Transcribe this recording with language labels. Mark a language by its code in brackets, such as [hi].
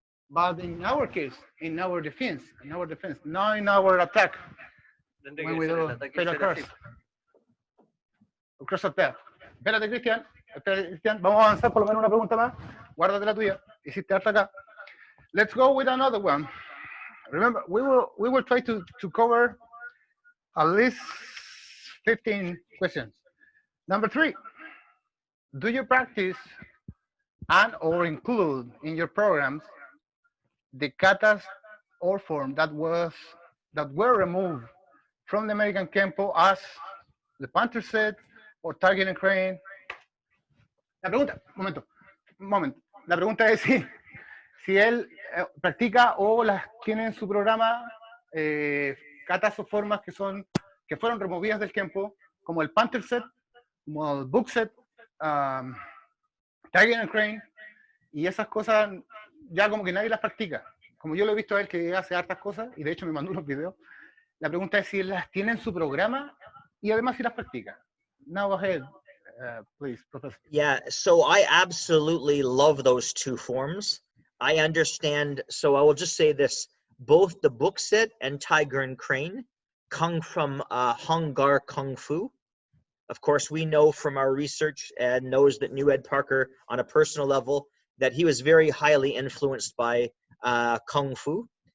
[en] But in our case, in our defense, not in our attack, when we do feather cross, cross attack. [es] Espérate, Cristian, vamos a avanzar por lo menos una pregunta más. Guárdate la tuya, hiciste hasta acá. [en] Let's go with another one. Remember, we will try to cover at least 15 questions. Number 3, do you practice and or include in your programs the katas or form that were removed from the American Kenpo as the Panther set or target and crane? [es] La pregunta, momento. La pregunta es si él practica o las tiene en su programa katas o formas que fueron removidas del Kenpo, como el Panther set, como el Book set, Target and Crane, y esas cosas ya como que nadie las practica. Como yo lo he visto a él que hace hartas cosas, y de hecho me mandó unos videos, la pregunta es si él las tiene en su programa y además si las practica. [en] Now go ahead, please, Professor. Yeah, so I absolutely love those two forms. I understand, so I will just say this, both the book set and Tiger and Crane come from Hung Gar Kung Fu. Of course, we know from our research and knows that knew Ed Parker on a personal level that he was very highly influenced by Kung Fu.